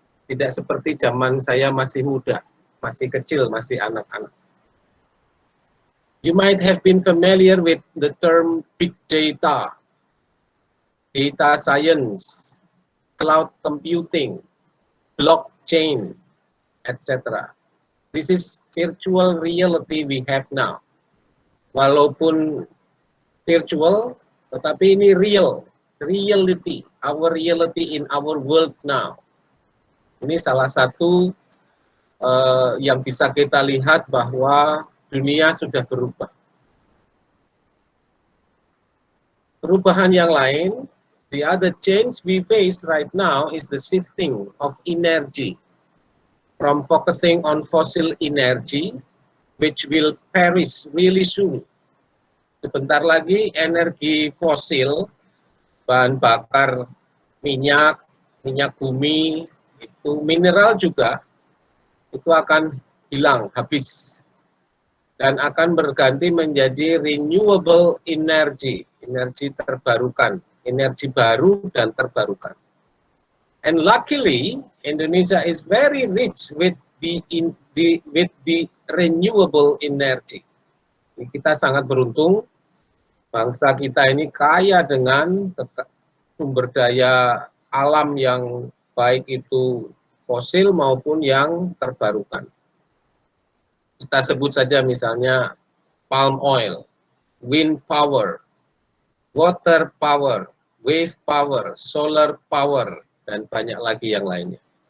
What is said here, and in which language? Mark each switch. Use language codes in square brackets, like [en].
[id] Tidak seperti zaman saya masih muda, masih kecil, masih anak-anak. [en] You might have been familiar with the term big data, data science, cloud computing, blockchain, etc. This is virtual reality we have now. [id] Walaupun virtual, tetapi ini [en] real, reality, our reality in our world now. [id] Ini salah satu yang bisa kita lihat bahwa dunia sudah berubah. Perubahan yang lain, [en] the other change we face right now is the shifting of energy from focusing on fossil energy, which will perish really soon. [id] Sebentar lagi energi fosil, bahan bakar minyak, minyak bumi, itu mineral juga, itu akan hilang, habis. Dan akan berganti menjadi renewable energy, energi terbarukan, energi baru dan terbarukan. [en] And luckily, Indonesia is very rich with the renewable energy. [id] Kita sangat beruntung, bangsa kita ini kaya dengan sumber daya alam yang baik itu fosil maupun yang terbarukan. Kita sebut saja misalnya [en] palm oil, wind power, water power, wave power, solar power, [id] dan banyak lagi yang lainnya.